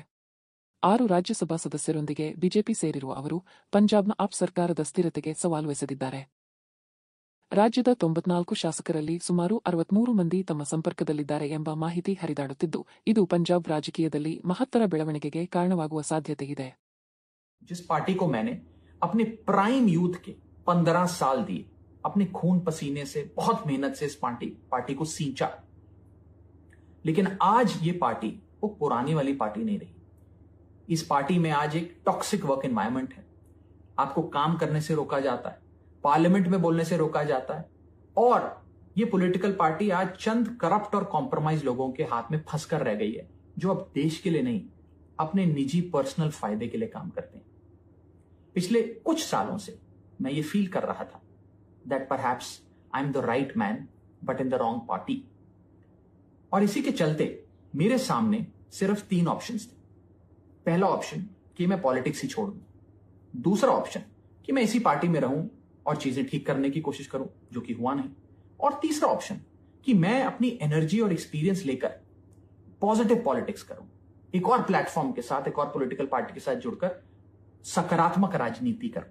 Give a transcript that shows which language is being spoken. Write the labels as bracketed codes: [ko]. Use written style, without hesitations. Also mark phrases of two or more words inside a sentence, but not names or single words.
[kn] 6 ರಾಜ್ಯಸಭಾ ಸದಸ್ಯರೊಂದಿಗೆ ಬಿಜೆಪಿ ಸೇರಿರುವ ಅವರು ಪಂಜಾಬ್ನ ಆಪ್ ಸರ್ಕಾರದ ಸ್ಥಿರತೆಗೆ ಸವಾಲು ಎಸೆದಿದ್ದಾರೆ. ರಾಜ್ಯದ 94 ಶಾಸಕರಲ್ಲಿ ಸುಮಾರು 63 ಮಂದಿ ತಮ್ಮ ಸಂಪರ್ಕದಲ್ಲಿದ್ದಾರೆ ಎಂಬ ಮಾಹಿತಿ ಹರಿದಾಡುತ್ತಿದ್ದು, ಇದು ಪಂಜಾಬ್ ರಾಜಕೀಯದಲ್ಲಿ ಮಹತ್ತರ ಬೆಳವಣಿಗೆಗೆ ಕಾರಣವಾಗುವ ಸಾಧ್ಯತೆಯಿದೆ. [hi] जिस पार्टी को मैंने अपने [en] prime youth [hi] के 15 साल दिए, अपने खून पसीने से बहुत मेहनत से इस पार्टी को सींचा, लेकिन आज ये पार्टी वो पुरानी वाली पार्टी नहीं रही. इस पार्टी में आज एक [en] toxic work environment [hi] है. आपको काम करने से रोका जाता है, पार्लियामेंट में बोलने से रोका जाता है, और ये [en] political party [hi] आज चंद करप्ट और कॉम्प्रोमाइज लोगों के हाथ में फंसकर रह गई है, जो अब देश के लिए नहीं अपने निजी पर्सनल फायदे के लिए काम करते हैं. पिछले कुछ सालों से मैं ये फील कर रहा था [en] that perhaps I am the right man but in the wrong party. [hi] और इसी के चलते मेरे सामने सिर्फ 3 ऑप्शंस थे. पहला ऑप्शन कि मैं पॉलिटिक्स ही छोड़ दूं, दूसरा ऑप्शन कि मैं इसी पार्टी में रहूं और चीजें ठीक करने की कोशिश करूं, जो कि हुआ नहीं, और तीसरा ऑप्शन कि मैं अपनी एनर्जी और एक्सपीरियंस लेकर [en] positive politics [hi] करूं, एक और प्लेटफॉर्म के साथ, एक और [en] political party [hi] के साथ जुड़कर सकारात्मक राजनीति करूं.